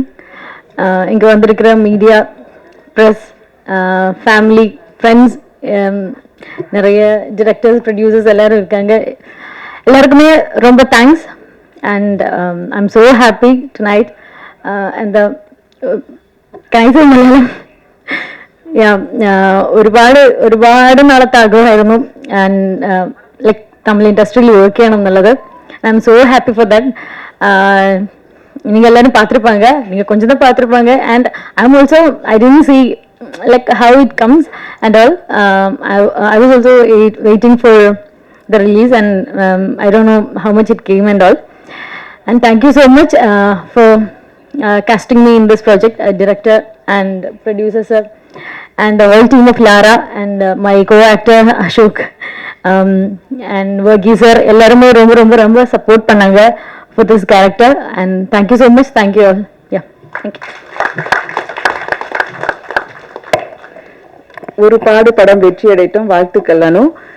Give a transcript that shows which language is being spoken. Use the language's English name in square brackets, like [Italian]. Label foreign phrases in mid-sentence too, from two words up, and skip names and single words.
[Tamil] இங்கே வந்திருக்கிற மீடியா, ப்ரெஸ், ஃபேமிலி, ஃப்ரெண்ட்ஸ், நிறைய டிரெக்டர்ஸ், ப்ரொடியூசர்ஸ் எல்லாரும் இருக்காங்க. எல்லாருக்குமே ரொம்ப தேங்க்ஸ். [English] And I am so happy tonight. [Malayalam] அந்த കൈസ മലയാളം ഒരുപാട് നാളത്തെ ആഗ്രഹമായിരുന്നു ലൈക്ക് തമിഴ് ഇൻഡസ്ട്രിയിൽ വർക്ക് ചെയ്യണം എന്നുള്ളത്. [English] I am so happy for that. [Tamil] நீங்க எல்லாரும் பார்த்துருப்பாங்க, நீங்க கொஞ்சம் தான் பார்த்துருப்பாங்க. [English] And I am also I didn't see like how it comes and all. I was also waiting for the release and I don't know how much it came and all. And thank you so much for casting me in this project, director and producer sir and the whole team of Lara and my co-actor Ashok and Vargi sir. [Tamil] எல்லாருமே ரொம்ப ரொம்ப ரொம்ப சப்போர்ட் பண்ணாங்க [English] for this character and thank you so much. Thank you all. Yeah, thank you. [Tamil] ஒரு பாடு படம் வெற்றி அடையட்டும். வாழ்த்துக்கள் அனு.